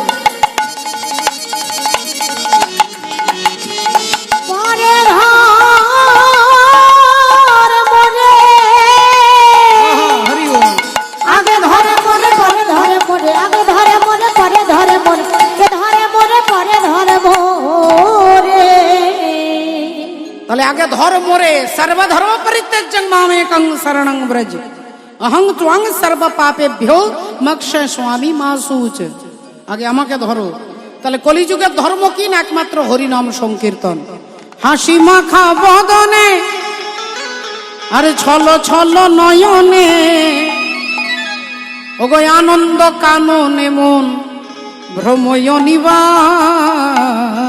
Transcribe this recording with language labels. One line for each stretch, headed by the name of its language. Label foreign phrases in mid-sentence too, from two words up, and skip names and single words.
Bangla: পরে ধরে মরে, হরি বল। আগে ধরে মরে পরে ধরে মরে, আগে ধরে মরে পরে ধরে মরে, কে ধরে মরে পরে ধরে মরে। তাহলে আগে ধর্ম রে,
Sanskrit: সর্বধর্ম পরিত্যাজ্যং মামেকং শরণং ব্রজ, অহং ত্বং সর্ব পাপেভ্যো মোক্ষে স্বামী মাসুচ।
Bangla: আগে আমাকে ধরো। তাহলে কলিযুগের ধর্ম কি না? একমাত্র হরিনাম সংকীর্তন। হাসি মাখা বদনে আর ছল ছল নয়নে, ওগো আনন্দ কাননে মন ভ্রময় নিবা।